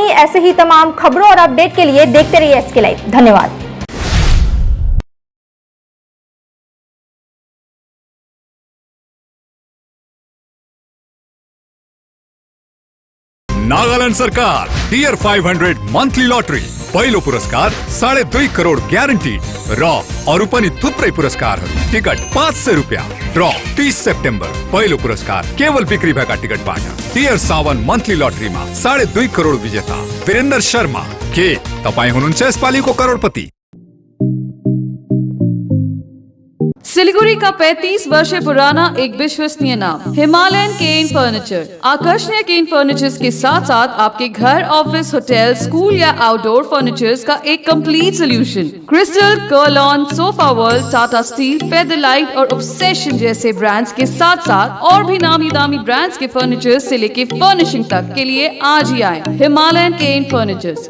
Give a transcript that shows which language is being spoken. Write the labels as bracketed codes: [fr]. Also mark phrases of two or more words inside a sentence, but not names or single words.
[hi] ऐसे ही तमाम खबरों और अपडेट के लिए देखते रहिए एसके लाइव। धन्यवाद। [ne] नागालैंड सरकार टियर 500 मंथली लॉटरी पहिलो पुरस्कार 2.5 करोड़ ग्यारंटी र अरू पनि थुप्रै पुरस्कारहरू। टिकट 500 रुपियाँ। ड्र 30 सेप्टेम्बर। पहिलो पुरस्कार केवल बिक्री भएका टिकटबाट। टियर 7 मन्थली लटरीमा 2.5 करोड़ विजेता वीरेन्द्र शर्मा। के तपाईँ हुनुहुन्छ यसपालिको करोडपति? [hi] सिलीगुड़ी का 35 वर्ष पुराना एक विश्वसनीय नाम हिमालयन केन फर्नीचर। आकर्षणीय [en] cane furnitures [hi] के साथ साथ आपके घर, ऑफिस, होटल, स्कूल या [en] outdoor furnitures [hi] का एक [en] complete solution. [hi] क्रिस्टल, कर्लॉन, सोफा वर्ल्ड, टाटा स्टील, फेदरलाइट और ऑब्सेशन जैसे ब्रांड्स के साथ साथ और भी नामी दामी ब्रांड्स के फर्नीचर्स से लेके फर्निशिंग तक के लिए आज ही आए हिमालयन केन फर्नीचर्स।